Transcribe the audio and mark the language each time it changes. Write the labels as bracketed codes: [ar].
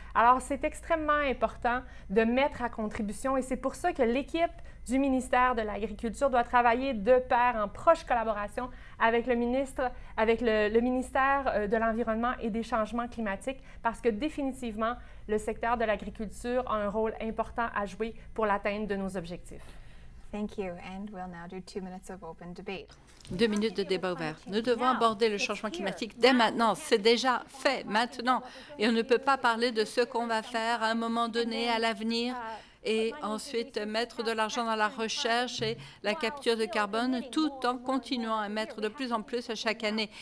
[fr] Alors, c'est extrêmement important de mettre à contribution et c'est pour ça que l'équipe du ministère de l'Agriculture doit travailler de pair, en proche collaboration avec le ministère de l'Environnement et des changements climatiques parce que définitivement, le secteur de l'agriculture a un rôle important à jouer pour l'atteinte de nos objectifs. [en] Thank you, and we'll now do 2 minutes of open debate. [fr] 2 minutes de débat ouvert. Nous devons aborder le changement climatique dès maintenant. C'est déjà fait maintenant. Et on ne peut pas parler de ce qu'on va faire à un moment donné, à l'avenir, et ensuite mettre de l'argent dans la recherche et la capture de carbone, tout en continuant à mettre de plus en plus à chaque année.